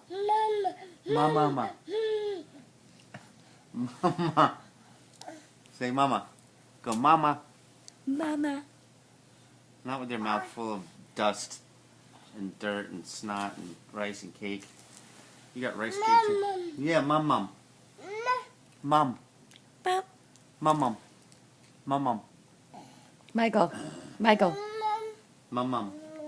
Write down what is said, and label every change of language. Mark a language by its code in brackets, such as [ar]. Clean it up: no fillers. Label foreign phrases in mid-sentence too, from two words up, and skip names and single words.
[en] Mama. Mama. Say mama. Go mama. Mama. Not with your mouth full of dust and dirt and snot and rice and cake. You got rice cake too. Yeah, mum. Mum. Mom. Mum. Mum. Michael. Michael. Mum.